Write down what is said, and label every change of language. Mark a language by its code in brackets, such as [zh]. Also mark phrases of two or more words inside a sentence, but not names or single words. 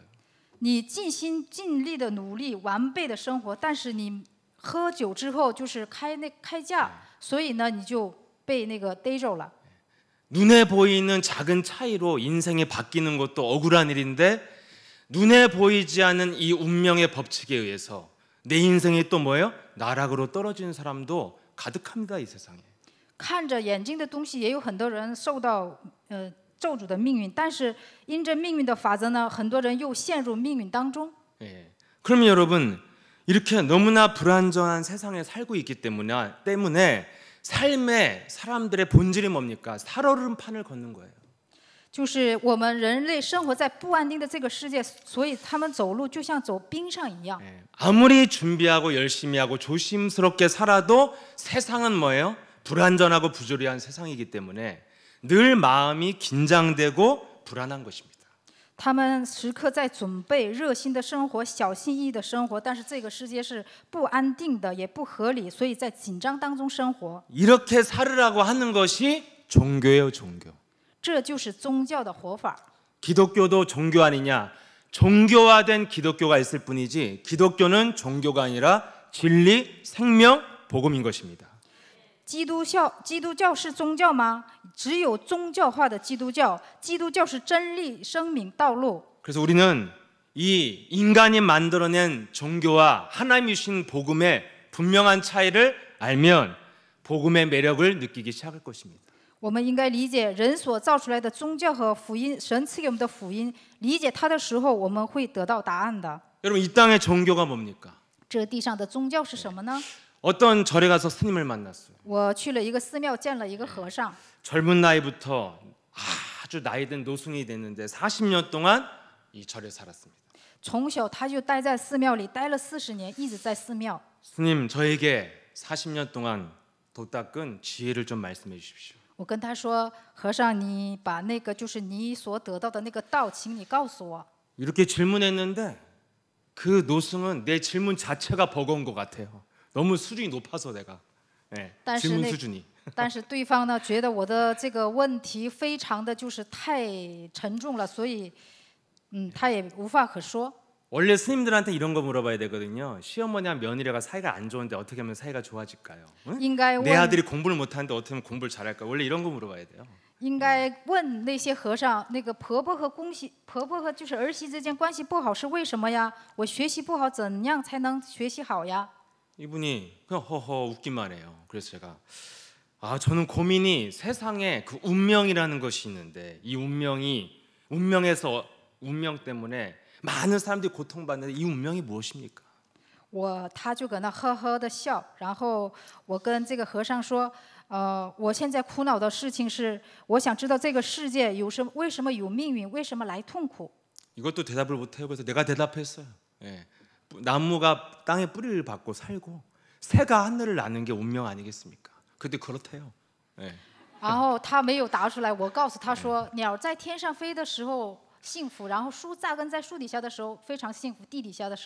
[zh] 你尽心尽力的努力，完备的生活，但是你喝酒之后就是开价，所以呢，你就被那个逮着了。 [ko] 눈에 보이는 작은 차이로 인생이 바뀌는 것도 억울한 일인데 눈에 보이지 않는 이 운명의 법칙에 의해서 내 인생이 또 뭐예요? 나락으로 떨어지는 사람도 가득합니다. 이 세상에. [zh] 看着眼睛的东西，也有很多人受到咒诅的命运，但是因着命运的法则呢，很多人又陷入命运当中。 [ko] 예. 그러면 여러분 이렇게 너무나 불안정한 세상에 살고 있기 때문에 삶의 사람들의 본질이 뭡니까? 살얼음판을 걷는 거예요. [zh] 就是我们人类生活在不安定的这个世界，所以他们走路就像走冰上一样。 [ko] 예. 아무리 준비하고 열심히 하고 조심스럽게 살아도 세상은 뭐예요? 불안전하고 부조리한 세상이기 때문에 늘 마음이 긴장되고 불안한 것입니다. [zh] 他们时刻在准备热心的生活、小心翼翼的生活，但是这个世界是不安定的，也不合理，所以在紧张当中生活。 [ko] 이렇게 살으라고 하는 것이 종교예요, 종교. [zh] 这就是宗教的活法。 [ko] 기독교도 종교 아니냐? 종교화된 기독교가 있을 뿐이지 기독교는 종교가 아니라 진리, 생명, 복음인 것입니다. [zh] 基督教是宗教吗？只有宗教化的基督教，基督教是真理、生命、道路。 [ko] 그래서 우리는 이 인간이 만들어낸 종교와 하나님이 주신 복음의 분명한 차이를 알면 복음의 매력을 느끼기 시작할 것입니다. [zh] 我们应该理解人所造出来的宗教和福音，神赐给我们的福音，理解它的时候，我们会得到答案的。 [ko] 여러분 이 땅의 종교가 뭡니까? [zh] 这地上的宗教是什么呢？ [ko] 어떤 절에 가서 스님을 만났어요. [zh] 我去了一个寺庙，见了一个和尚， [ko] 젊은 나이부터 아주 나이든 노승이 됐는데 40년 동안 이 절에 살았습니다. [zh] 从小他就待在寺庙里，待了40年，一直在寺庙。 [ko] 스님 저에게 40년 동안 도닦은 지혜를 좀 말씀해 주십시오. [zh] 我跟他说：“和尚，你把那个就是你所得到的那个道，请你告诉我。” [ko] 이렇게 질문했는데 그 노승은 내 질문 자체가 버거운 것 같아요. 너무 수준이 높아서 내가 질문 수준이. [zh] 但是对方呢，觉得我的这个问题非常的就是太沉重了，所以，他也无话可说。 [ko] 원래 스님들한테 이런 거 물어봐야 되거든요. 시어머니랑 며느리가 사이가 안 좋은데 어떻게 하면 사이가 좋아질까요? 응? [zh] 应该 [ko] 내 [zh] 问， [ko] 아들이 공부를 못하는데 어떻게 하면 공부를 잘할까요? 원래 이런 거 물어봐야 돼요. [zh] 应该问那些和尚，那个婆婆和就是儿媳之间关系不好是为什么呀？我学习不好，怎样才能学习好呀？ [ko] 이분이 그냥 허허 웃기만 해요. 그래서 제가 저는 고민이 세상에 그 운명이라는 것이 있는데 이 운명에서 운명 때문에 많은 사람들이 고통받는데 이 운명이 무엇입니까? [zh] 他就搁那呵呵的笑，然后我跟这个和尚说，我现在苦恼的事情是，我想知道这个世界为什么有命运，为什么来痛苦？ [ko] 이것도 대답을 못해요. 그래서 내가 대답했어요. 예. 나무가 땅에 뿌리를 받고 살고 새가 하늘을 나는 게 운명 아니겠습니까? 근데 그렇대요. 예. [zh] 然后他没有答出来，我告诉他说，鸟在天上飞的时候幸福，然后树扎根在树底下的时候非常幸福，地底下的时候，